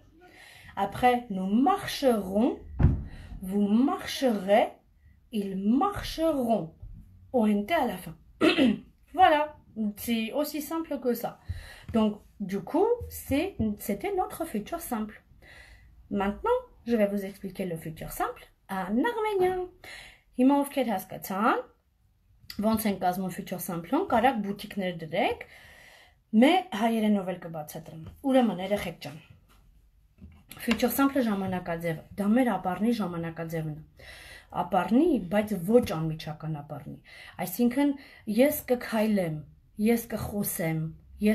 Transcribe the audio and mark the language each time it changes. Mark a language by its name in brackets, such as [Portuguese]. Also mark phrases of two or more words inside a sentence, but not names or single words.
[French] Après, nous marcherons. Vous marcherez. Ils marcheront. ONT à la fin. Voilà, c'est aussi simple que ça. Donc, du coup, c'était notre futur simple. Maintenant, je vais vous expliquer le futur simple en arménien. [Armenian] Հիմա ովքեր հասկացան, ոնց են կազմում [French] futur simple- [Armenian] ում, կարակ բուտիկներ դրեք, մե հայերենով էլ կբացատրեմ։ Ուրեմն, երեխեք ջան։ [French] Futur simple [Armenian] ժամանակաձևը, դա մեր ապառնի ժամանակաձևն է։ Ապառնի, բայց ոչ անմիջական ապառնի։ Այսինքն, ես կքայլեմ, ես կխոսեմ, ես